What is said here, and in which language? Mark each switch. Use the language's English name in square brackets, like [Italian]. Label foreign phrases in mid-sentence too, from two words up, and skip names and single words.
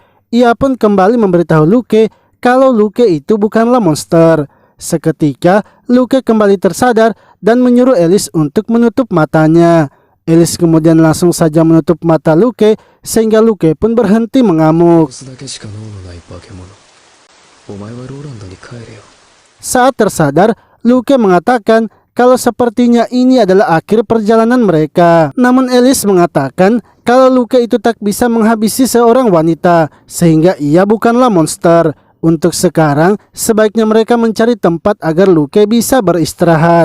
[Indonesian] Ia pun kembali memberitahu Luke kalau Luke itu bukanlah monster. Seketika Luke kembali tersadar dan menyuruh Alice untuk menutup matanya. Alice kemudian langsung saja menutup mata Luke sehingga Luke pun berhenti mengamuk. [Japanese] 殺すだけしか脳のない化け物。お前はローランドに帰れよ。 [Indonesian] Saat tersadar, Luke mengatakan kalau sepertinya ini adalah akhir perjalanan mereka. Namun Alice mengatakan kalau Luke itu tak bisa menghabisi seorang wanita, sehingga ia bukanlah monster. Untuk sekarang, sebaiknya mereka mencari tempat agar Luke bisa beristirahat.